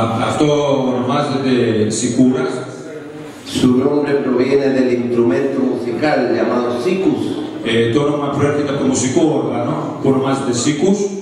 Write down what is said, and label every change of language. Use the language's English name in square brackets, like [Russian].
[Greek] Αυτό ονομάζεται σικούρας. [Spanish] Su nombre proviene del instrumento musical llamado sikus. [Greek] Το όνομα προέρχεται από το μουσικό όργανο που ονομάζεται σίκους.